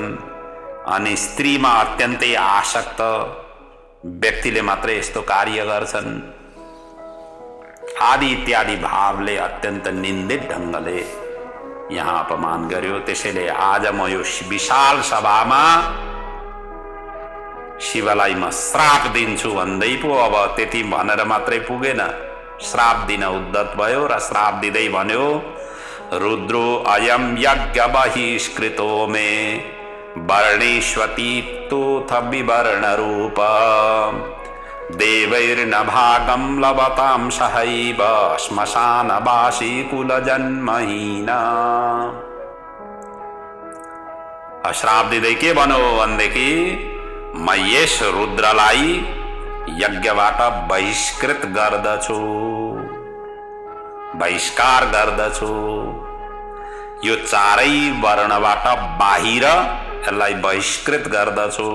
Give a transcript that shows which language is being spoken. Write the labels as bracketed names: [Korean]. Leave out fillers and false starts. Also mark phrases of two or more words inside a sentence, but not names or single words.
[Nepali] अनि स्त्रीमा अत्यन्तै आसक्त व्यक्तिले मात्रै यस्तो कार्य गर्छन् आदि इत्यादि भावले अत्यन्त निन्दित ढङ्गले यहाँ अपमान गर्यो। त्यसैले आज म यो विशाल सभामा शिवलाई म श्राप दिन्छु भन्दै पो अब त्यति भनेर मात्रै पुगेन, श्राप दिन उद्धत भयो र श्राप दिँदै भन्यो, [Sanskrit] रुद्रो अयम यज्ञ बहिष्कृतो मे वर्णेष्वती तोथ विवर्ण रूप देवैर्न भागं लभतां सहैव श्मशानवासी कुलजन्महीना। [Nepali] श्राप दिँदै के भन्यो भनेदेखि म यस रुद्रलाई यज्ञबाट बहिष्कृत गर्दछु, बहिष्कार गर्दछु। यो चारै वर्णबाट बाहिर यसलाई बहिष्कृत गर्दछु।